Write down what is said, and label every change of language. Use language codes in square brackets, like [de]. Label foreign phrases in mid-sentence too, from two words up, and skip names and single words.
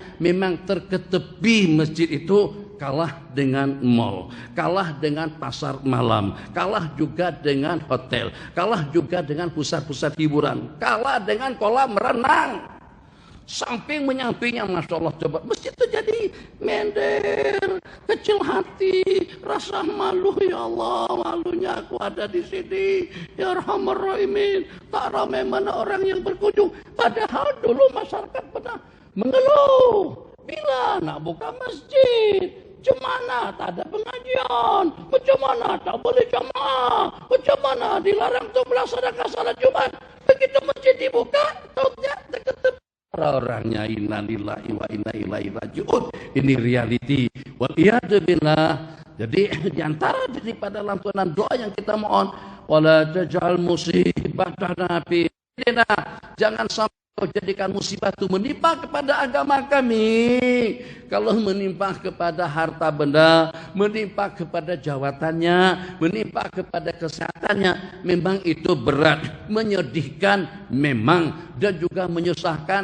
[ms] Memang terketepi masjid itu kalah dengan mall, kalah dengan pasar malam, kalah juga dengan hotel, kalah juga dengan pusat-pusat hiburan, kalah dengan kolam renang. [id] Samping menyampingnya, [ar] ما شاء الله, [id] coba masjid itu jadi mender, kecil hati, rasa malu. [ar] يا الله, [id] malunya aku ada di sini. [ar] يا أرحم الراحمين, [ms] tak ramai mana orang yang berkunjung. Padahal dulu masyarakat pernah mengeluh, bila nak buka masjid, macam mana tak ada pengajian, macam mana tak boleh jamaah, macam mana dilarang untuk melaksanakan salat Jumat. Begitu masjid dibuka, tahu tidak, terketep orangnya. [ar] إنا لله وإنا إليه راجعون. [ms] Ini reality. [ar] والعياذ بالله. [id] Jadi diantara daripada lantunan doa yang kita mohon, [ar] ولا تجعل مصيبتنا في ديننا, [id] jangan sampai kau jadikan musibah itu menimpa kepada agama kami. Kalau menimpa kepada harta benda, menimpa kepada jabatannya, menimpa kepada kesehatannya, memang itu berat, menyedihkan memang, dan juga menyusahkan.